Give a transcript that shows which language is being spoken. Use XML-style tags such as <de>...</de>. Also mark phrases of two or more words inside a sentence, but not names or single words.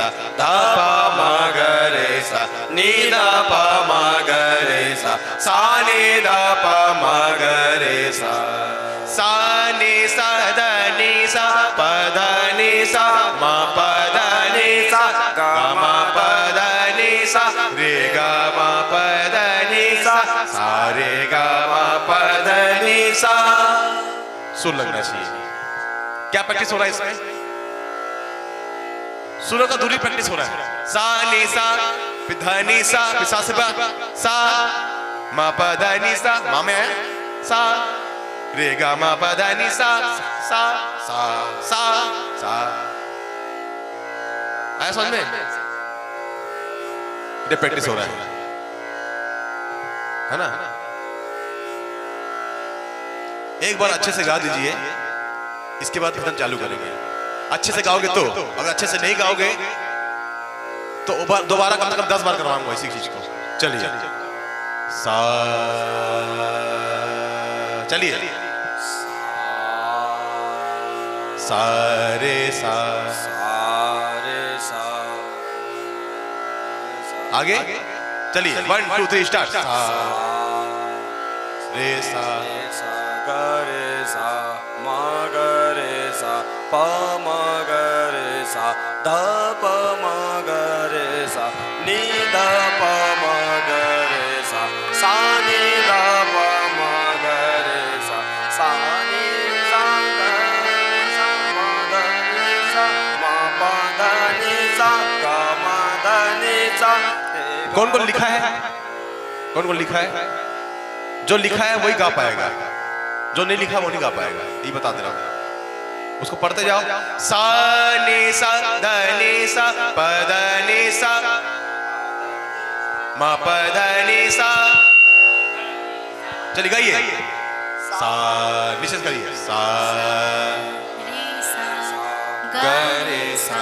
<hi>धा प म ग रे सा नी धा प म ग रे सा नी धा प म ग रे सा नी सा ध नी सा प ध नी सा म प ध नी सा ग म प ध नी सा रे ग म प ध नी सा रे ग म प ध नी सा। सुर लगना चाहिए। क्या प्रैक्टिस हो रहा है इसमें? सुरों का दूरी प्रैक्टिस हो रहा है। सा नी सा फिर ध नी सा फिर सा से सा म प ध नी सा मा में है सा रे ग म प ध नी सा सा सा सा सा। आया समझ में? ये प्रैक्टिस हो रहा है ना? एक बार अच्छे से गा दीजिए, इसके बाद फिर चालू करेंगे। अच्छे से गाओगे तो, अगर अच्छे से नहीं गाओगे तो दोबारा कम से कम 10 बार करवाऊंगा इसी चीज को। चलिए, सा चलिए, सा रे सा आगे चलिए, 1 2 3 स्टार्ट। सा रे सा ग रे सा म ग रे सा प म ग रे सा ध प म ग रे सा नी ध प म ग रे सा नी ध प म ग रे सा नी सा ग सा म ध नि सा म प ध नि सा ग म ध नि सा। कौन कौन लिखा है? कौन कौन लिखा है? जो लिखा है वही गा पाएगा, जो नहीं लिखा वो नहीं गा पाएगा, ये बता दे रहा हूं। उसको पढ़ते जाओ। सा नी सा ध नी सा प ध नी सा म प ध नी सा। चलिए गाइए। सा निश्चित करिए। सा ग रे सा</hi>